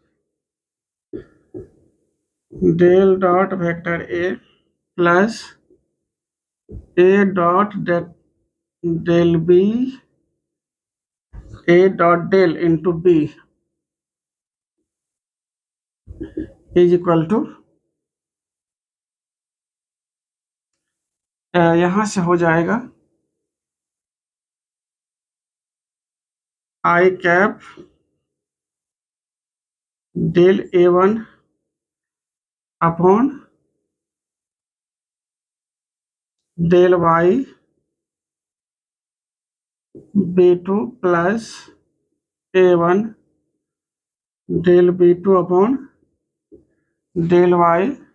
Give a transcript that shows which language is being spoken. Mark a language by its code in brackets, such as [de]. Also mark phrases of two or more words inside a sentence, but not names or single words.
[en] del dot vector a plus a dot del b, a dot del into b is equal to, [hi] यहां से हो जाएगा [en] i cap del a1 upon del y b2 plus a1 del b2 upon del y,